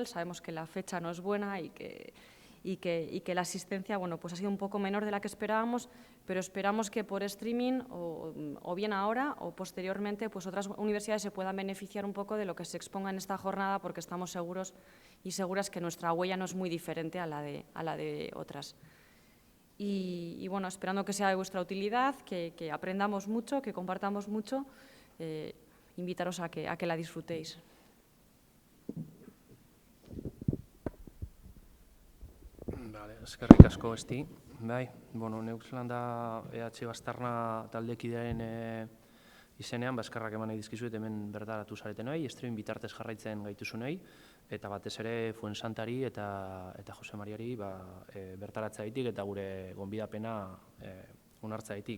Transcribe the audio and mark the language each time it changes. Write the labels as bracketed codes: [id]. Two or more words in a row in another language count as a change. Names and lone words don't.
[es] Sabemos que la fecha no es buena y que la asistencia pues ha sido un poco menor de la que esperábamos, pero esperamos que por streaming o bien ahora o posteriormente pues otras universidades se puedan beneficiar un poco de lo que se exponga en esta jornada, porque estamos seguros y seguras que nuestra huella no es muy diferente a la de otras. Y bueno, esperando que sea de vuestra utilidad, que aprendamos mucho, que compartamos mucho, invitaros a que la disfrutéis. Vale, [eu] eskerrik asko esti. Bai, neuk zelan da EHU Aztarna taldekidearen izenean, eskerrak eman nahi dizkizuet hemen bertaratu zaretenoi, stream bitartez jarraitzen gaituzunei, eta batez ere Fuensantari eta Jose Mariari bertaratzeagatik eta gure gonbidapena onartzeagatik.